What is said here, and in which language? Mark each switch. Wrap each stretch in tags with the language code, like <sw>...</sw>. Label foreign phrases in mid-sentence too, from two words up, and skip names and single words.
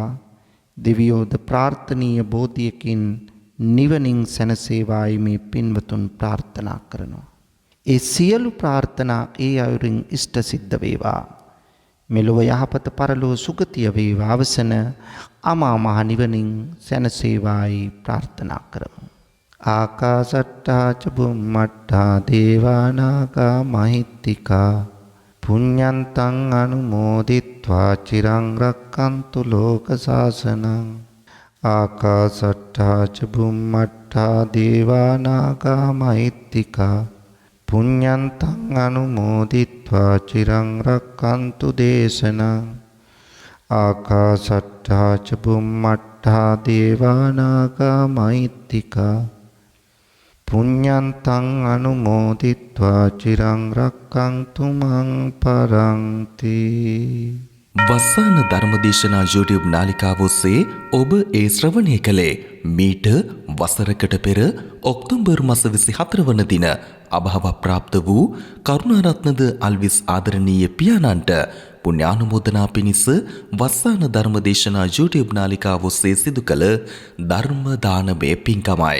<si>දෙවියෝද ප්‍රාර්ථනීය බෝධියකින් නිවනින් සැනසේවායි මේ පින්වතුන් ප්‍රාර්ථනා කරනවා. ඒ සියලු ප්‍රාර්ථනා ඒ අයුරින් ඉෂ්ට සිද්ධ වේවා. මෙලොව යහපත පරලොව සුගතිය වේවා. අවසන අමා මහ නිවනින් සැනසේවායි ප්‍රාර්ථනා කරමු.</si> <pi>ආකාසට්ටා ච බුම්මට්ටා දේවා නාග මහිත්‍තිකා පුඤ්ඤන්තං අනුමෝදිත්වා චිරං රක්ඛන්තු ලෝක සාසනං. ආකාසට්ටා ච බුම්මට්ටා දේවා නාග මහිත්‍තිකා පුඤ්ඤන්තං අනුමෝදිත්වා චිරං රක්ඛන්තු දේශනං. ආකාසට්ටා ච බුම්මට්ටා දේවා නාග මහිත්‍තිකා පුඤ්ඤන්තං අනුමෝදිත්වා චිරං රක්ඛන්තු මං පරන්ති.</pi> <si>වස්සාන ධර්මදේශනා YouTube නාලිකාව ඔස්සේ ඔබ ඒ ශ්‍රවණය කළේ මීට වසරකට පෙර ඔක්තෝබර් මාස 24 වන දින අභාව ප්‍රාප්ත වූ කරුණාරත්නද අල්විස් ආදරණීය පියාණන්ට පුණ්‍යානුමෝදනා පිණිස වස්සාන ධර්මදේශනා YouTube නාලිකාව ඔස්සේ සිදු කළ ධර්ම දානමය පින්කමයි.</si>